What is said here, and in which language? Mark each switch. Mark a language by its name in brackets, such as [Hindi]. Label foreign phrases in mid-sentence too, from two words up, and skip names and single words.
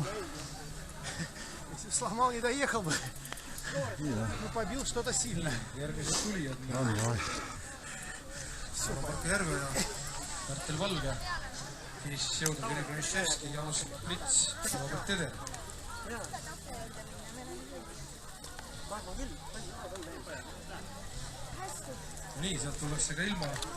[Russian] Если бы сломал, не доехал бы. Ну, побил что-то сильно. [Estonian] Järgmised tulijad. [Russian] Давай. [Estonian] Marko Järve ja Märtel Valge. Siis jõudnud Jüri Broniševski ja Jaanus Prits ja Robert Teder. Nii, sealt tullakse ka ilma.